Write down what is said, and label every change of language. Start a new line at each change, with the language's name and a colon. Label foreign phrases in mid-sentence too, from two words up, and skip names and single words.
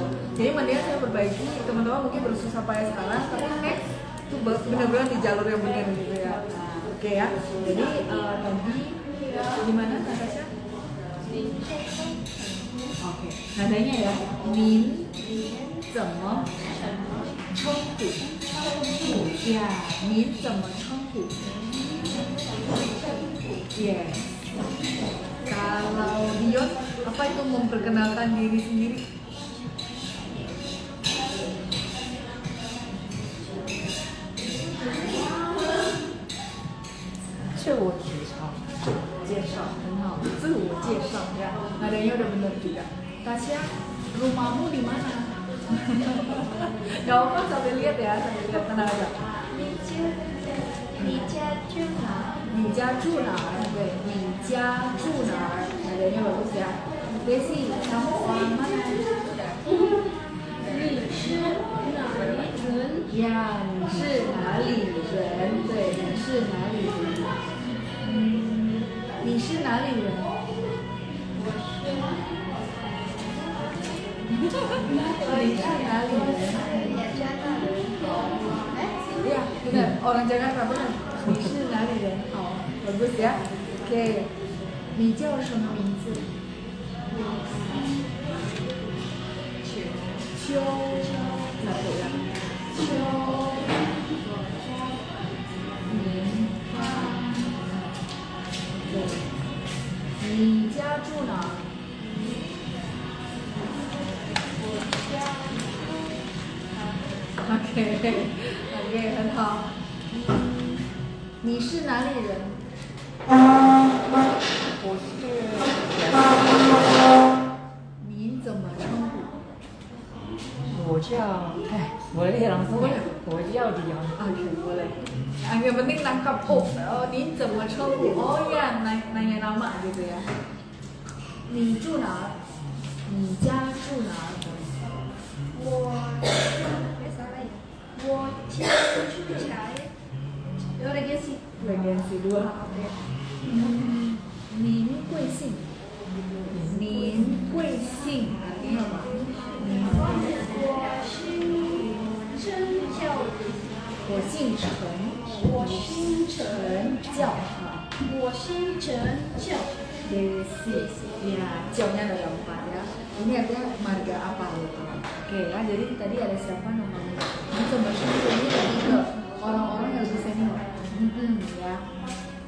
Indonesian: Jadi mendingan saya perbaiki, teman-teman mungkin bersusah payah sekarang, tapi next itu benar-benar di jalur yang benar gitu ya. Oke ya, jadi tadi gimana Natasha? Oke, nadanya ya, min,
Chinese: 怎么称呼?
Indonesian: Ya, min
Chinese: 怎么称呼? Yes.
Indonesian: Kalau Dion, apa itu memperkenalkan diri sendiri?
Chinese: 介绍很好，自我介绍 ya.
Indonesian: Nadanya udah benar juga. Tasya, rumahmu di mana? Gak apa-apa, sambil lihat ya, sambil lihat, tenang aja.
Chinese: 你家住哪？你家住哪儿？对，你家住哪儿 ？
Indonesian: nadanya bagus ya. Desi, kamu orang mana?
Chinese: 你是哪里人？ Ya, 你是哪里人？对，你是哪里人？你是哪里人？你是哪里人？
Indonesian: Iya, benar. Orang Jakarta benar.
Chinese: 你是哪里人？好 ，
Indonesian: bagus ya. Oke.
Chinese: 你叫什么名字？ 秋。
Indonesian: satu ya.
Chinese: 秋。明芳。对。你家住哪？ OK， 很好。你是哪里人？我是您怎么称呼？我叫
Indonesian: boleh langsung Boleh.
Chinese: 我叫 Dion.
Indonesian: Oke, boleh. Yang penting tangkap
Chinese: 您怎么称呼?
Indonesian: Oh ya, nanya nama gitu ya.
Chinese: 你住哪儿？你家住哪儿？我家住宅。有regensi。 regensi 2.您贵姓？您贵姓
Indonesian: artinya apa?
Chinese: 我姓陈，我姓陈，叫我姓陈叫。
Indonesian: Desi, ya, jawabnya ada 4 ya. Ini artinya marga apa gitu. Oke ya, jadi tadi ada siapa namanya? Ini coba ini lebih ke orang-orang yang lebih senior. Ya.